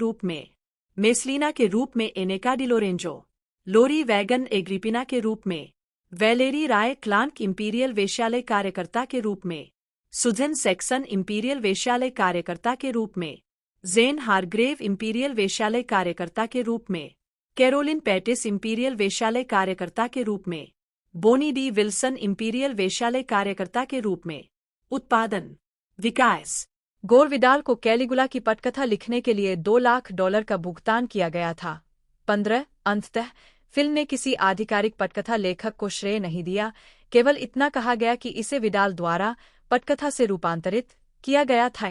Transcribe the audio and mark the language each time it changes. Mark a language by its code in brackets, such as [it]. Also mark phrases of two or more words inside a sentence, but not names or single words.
[hi] रूप में, मेसलिना के रूप में एनेका डिलोरेंजो, लोरी वैगन एग्रिपिना के रूप में, वैलेरी राय क्लांक इंपीरियल वेश्यालय कार्यकर्ता के रूप में, सुजन सेक्सन इंपीरियल वेश्यालय कार्यकर्ता के रूप में, जेन हारग्रेव इंपीरियल वेश्यालय कार्यकर्ता के रूप में, कैरोलिन पैटिस इंपीरियल वेश्यालय कार्यकर्ता के रूप में, बोनी डी विल्सन इंपीरियल वेश्यालय कार्यकर्ता के रूप में। उत्पादन विकास गोर विडाल को कैलिगुला की पटकथा लिखने के लिए $2 लाख का भुगतान किया गया था। 15 अंततः फिल्म ने किसी आधिकारिक पटकथा लेखक को श्रेय नहीं दिया, केवल इतना कहा गया कि इसे विडाल द्वारा पटकथा से रूपांतरित किया गया था।